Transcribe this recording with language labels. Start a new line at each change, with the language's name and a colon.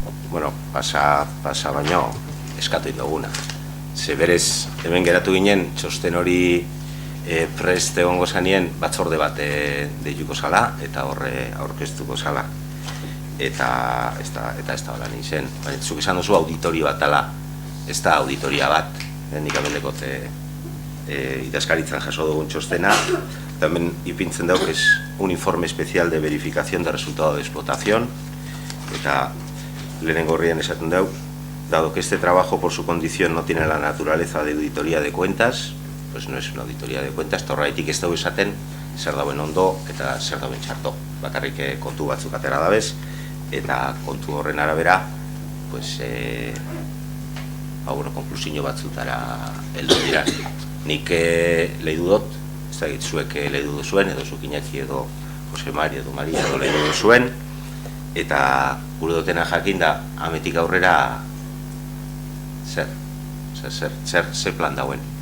Basque: Bueno, pasa baino eskatu induguna. Ze berez, hemen geratu ginen, txosten hori prest egongo zanien batzorde bat deituko zala eta horre aurkeztuko zala eta ez da hola nintzen. Zuk esan duzu auditorio bat dela, ez da auditoria bat, nik amendekot idazkaritzan jaso dugun txostena, también ipintzen dauk
Spanish: es un informe especial de verificación de resultado de explotación
Basque: eta lehenengo horrien esaten dauk,
Spanish: dado que este trabajo por su condición no tiene la naturaleza de auditoría de cuentas,
Basque: pues no es una auditoría de cuentas, eta horretik ez dugu esaten zer dauen ondo eta zer dauen txarto. Bakarrik kontu batzuk atera dabez, eta kontu horren arabera, pues, konklusio batzutara heldu dira. Nik lehidu dut, ez da zuek lehidu duzuen, edo zuk Iñaki edo Jose Mari edo Maria edo lehidu duzuen, eta gure dutena jakin da, ametik aurrera zer plan dauen.